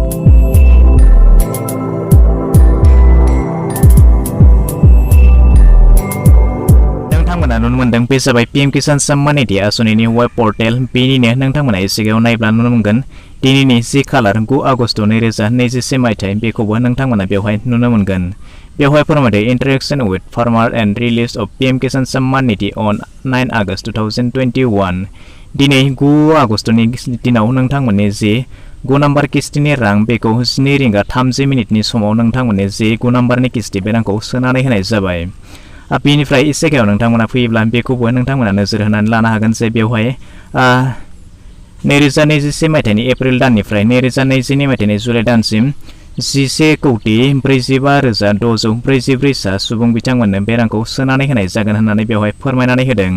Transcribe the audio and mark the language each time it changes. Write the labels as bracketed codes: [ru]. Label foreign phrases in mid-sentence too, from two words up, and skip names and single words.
[brx] नोंथांमोना नुनो मोनदों बे जाबाय पीएम किसान सम्मान निधि आसनिनि [en] web portal. [brx] बेनिनो नोंथांमोना एसेगायाव नायब्ला नुनो मोनगोन दिनैनि 10 खालार 9 आगस्ट 2021 मायथाइ बेखौबो नोंथांमोना बेवहाय नुनो मोनगोन। बेवहाय फोरमायदो [en] interaction with farmer and release of PM Kisan Samman Nidhi on 9 August 2021. [brx] दिनै 9 आगस्टनि दिनाव नोंथांमोननि जे 9 नम्बर किस्तिनि रां बेखौ 2 रिंगा 30 मिनिटनि समाव नोंथांमोननि जे 9 नम्बरनि किस्ति बे रांखौ सोनानै होनाय जाबाय। बेनिफ्राय एसे गायाव नोंथांमोना फैयोब्ला बेखौबो नोंथांमोना नोजोर होनानै लानो हागोन जे बेवहाय 2021 मायथाइनि एप्रिल दाननिफ्राय 2022 मायथाइनि जुलाइ दानसिम 11,45,644 सुबुं बिथांमोननो बे रांखौ सोनानै होनाय जागोन होननानै बेवहाय फोरमायनानै होदों।